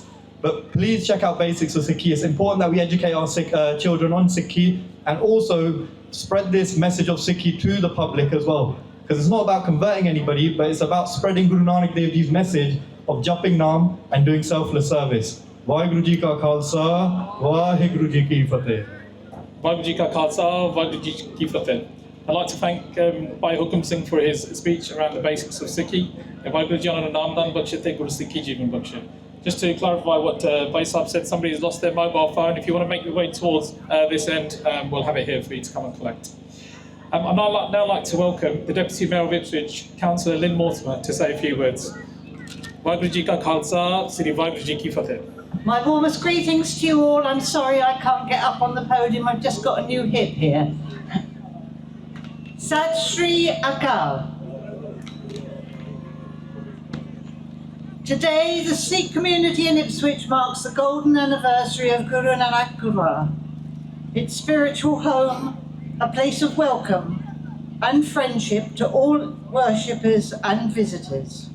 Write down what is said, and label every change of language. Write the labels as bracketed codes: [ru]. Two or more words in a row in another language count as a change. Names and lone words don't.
[en] But please check out Basics of Sikhi. It's important that we educate our children on Sikhi and also spread this message of Sikhi to the public as well. Because it's not about converting anybody, but it's about spreading Guru Nanak Dev Ji's message of japing Naam and doing selfless service. [pa] ਵਾਹਿਗੁਰੂ ਜੀ ਕਾ ਖ਼ਾਲਸਾ, ਵਾਹਿਗੁਰੂ ਜੀ ਕੀ ਫ਼ਤਿਹ. ਵਾਹਿਗੁਰੂ ਜੀ ਕਾ ਖ਼ਾਲਸਾ, ਵਾਹਿਗੁਰੂ ਜੀ ਕੀ ਫ਼ਤਿਹ. [en] I'd like to thank Bhai Hukum Singh for his speech around the basics of Sikhi. [pa] ਵਾਹਿਗੁਰੂ ਜੀ ਅਨਾ ਨਾਮ ਦਾਨ ਬਖ਼ਸ਼ੇ ਤੇ ਗੁਰੂ ਸਿੱਖੀ ਜੀਵਨ ਬਖ਼ਸ਼ੇ. [en] Just to clarify what Bhai Sahib said, somebody has lost their mobile phone. If you want to make your way towards this end, we'll have it here for you to come and collect. I'd now like to welcome the Deputy Mayor of Ipswich, Councillor Lynn Mortimer, to say a few words. [pa] ਵਾਹਿਗੁਰੂ ਜੀ ਕਾ ਖ਼ਾਲਸਾ, ਸ੍ਰੀ ਵਾਹਿਗੁਰੂ ਜੀ ਕੀ ਫ਼ਤਿਹ. [en] My warmest greetings to you all. I'm sorry I can't get up on the podium. I've just got a new hip here. [pa] ਸਤਿ ਸ੍ਰੀ ਅਕਾਲ. [en] Today, the Sikh community in Ipswich marks the golden anniversary of Guru Nanak Gurdwara, its spiritual home, a place of welcome and friendship to all worshippers and visitors.